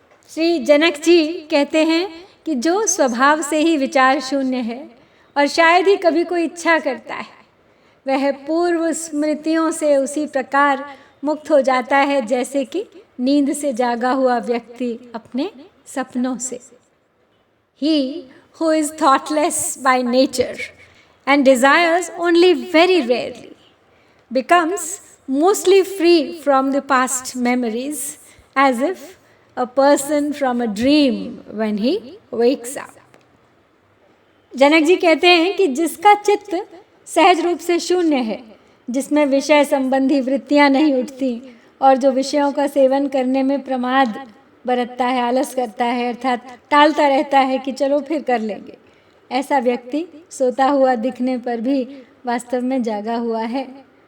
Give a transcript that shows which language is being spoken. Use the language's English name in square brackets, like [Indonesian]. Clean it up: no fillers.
[Hindi] श्री जनक जी कहते हैं कि जो स्वभाव से ही विचार शून्य है और शायद ही कभी कोई इच्छा करता है, वह पूर्व स्मृतियों से उसी प्रकार मुक्त हो जाता है जैसे कि नींद से जागा हुआ व्यक्ति अपने सपनों से। [English] He who is thoughtless by nature and desires only very rarely becomes mostly free from the past memories as if a person from a dream when he wakes up. [Hindi] Janak ji कहते हैं कि जिसका चित्त सहज रूप से शून्य है, जिसमें विषय संबंधी वृत्तियां नहीं उठती और जो विषयों का सेवन करने में प्रमाद बरतता है, आलस करता है, अर्थात टालता रहता है कि चलो फिर कर लेंगे, ऐसा व्यक्ति सोता हुआ दिखने पर भी वास्तव में जागा हुआ है।